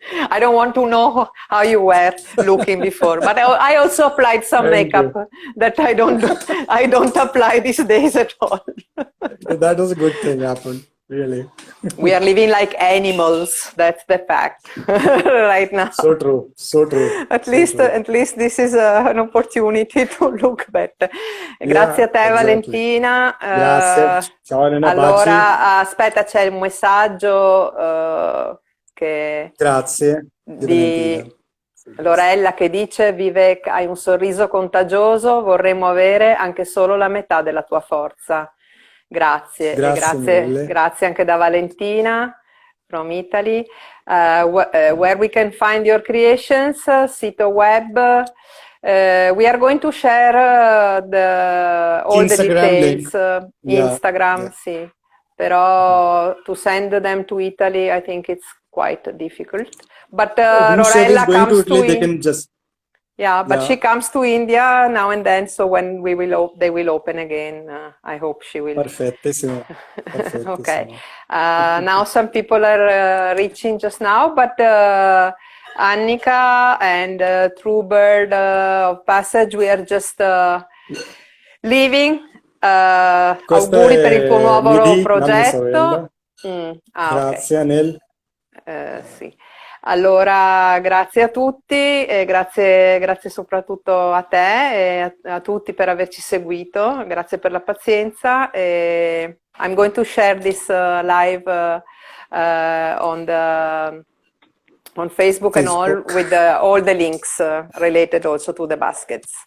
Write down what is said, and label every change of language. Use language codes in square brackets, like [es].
[en] I don't want to know how you were looking before, but I also applied some makeup that I don't apply these days at all. That was a good thing happened, really. We are living like animals. That's the fact right now. So true. So true. At least this is an opportunity to look better. [it] Grazie a te, Valentina. Grazie. Ciao, Elena. Allora, aspetta, c'è un messaggio Grazie. Di Lorella che dice: Vivek, hai un sorriso contagioso, vorremmo avere anche solo la metà della tua forza. Grazie. Grazie anche da Valentina [en] from Italy. Where we can find your creations, [it] sito web. [en] We are going to share all Instagram the details. Instagram, [it] sì. Però [en] to send them to Italy, I think it's quite difficult. But Lorella comes to they can just but she comes to India now and then. So when they will open again, I hope she will. [it] Perfettissimo. [en] Okay. Now some people are reaching just now, but Annika and True Bird of Passage, we are just leaving. [it] Auguri per il tuo nuovo progetto. Grazie, Anel. Sì. Allora, grazie a tutti e grazie soprattutto a te e a tutti per averci seguito, grazie per la pazienza. [en] E I'm going to share this live on Facebook and all with all the links related also to the baskets.